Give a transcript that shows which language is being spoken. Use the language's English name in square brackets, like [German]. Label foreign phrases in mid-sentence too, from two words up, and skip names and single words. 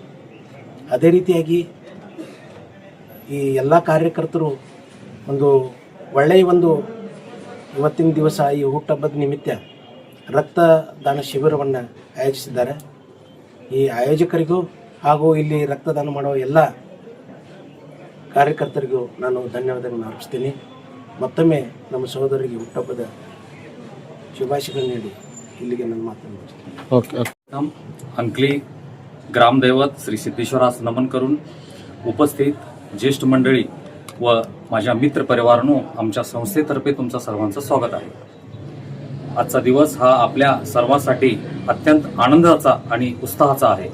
[Kannada] ಅದೇ ರೀತಿಯಾಗಿ ಈ ಎಲ್ಲ ಕಾರ್ಯಕರ್ತರು ಒಂದು ಒಳ್ಳೆಯ ಇವತ್ತಿನ ದಿವಸ ಈ ಹುಟ್ಟುಹಬ್ಬದ ನಿಮಿತ್ತ ರಕ್ತದಾನ ಶಿಬಿರವನ್ನು ಆಯೋಜಿಸಿದ್ದಾರೆ. ಈ ಆಯೋಜಕರಿಗೂ ಹಾಗೂ ಇಲ್ಲಿ ರಕ್ತದಾನ ಮಾಡುವ ಎಲ್ಲ ಕಾರ್ಯಕರ್ತರಿಗೂ ನಾನು ಧನ್ಯವಾದಗಳನ್ನು ಅರ್ಪಿಸ್ತೀನಿ. ಮತ್ತೊಮ್ಮೆ ನಮ್ಮ ಸಹೋದರಿಗೆ ಹುಟ್ಟುಹಬ್ಬದ ಶುಭಾಶಯಗಳನ್ನು ನೀಡಿ ಇಲ್ಲಿಗೆ ನನ್ನ ಮಾತನ್ನು ಮುಗಿಸ್ತೇನೆ. [Marathi] अंकली ग्रामदैवत श्री सिद्धेश्वरास नमन करून उपस्थित ज्येष्ठ मंडळी व माझ्या मित्र परिवारांनो, आमच्या संस्थेतर्फे तुमचं सर्वांचं स्वागत आहे. आजचा दिवस हा आपल्या सर्वांसाठी अत्यंत आनंदाचा आणि उत्साहाचा आहे.